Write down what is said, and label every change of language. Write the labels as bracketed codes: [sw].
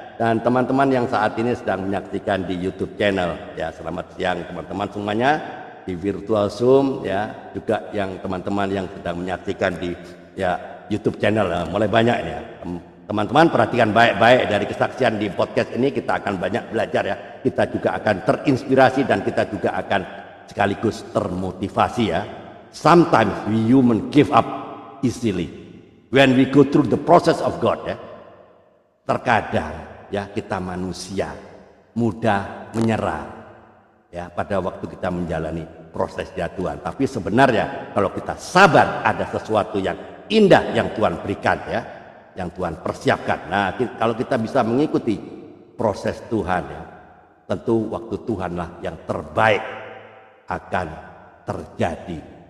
[id] Dan teman-teman yang saat ini sedang menyaksikan di YouTube channel ya, selamat siang teman-teman semuanya di virtual Zoom ya, juga yang teman-teman yang sedang menyaksikan di ya YouTube channel mulai banyak ya. Teman-teman perhatikan baik-baik dari kesaksian di podcast ini, kita akan banyak belajar ya. Kita juga akan terinspirasi dan kita juga akan sekaligus termotivasi ya. [en] Sometimes we human give up easily when we go through the process of God ya. [id] Terkadang ya kita manusia mudah menyerah ya pada waktu kita menjalani proses Tuhan. Tapi sebenarnya kalau kita sabar, ada sesuatu yang indah yang Tuhan berikan ya, yang Tuhan persiapkan. Nah, kalau kita bisa mengikuti proses Tuhan ya, tentu waktu Tuhanlah yang terbaik akan terjadi.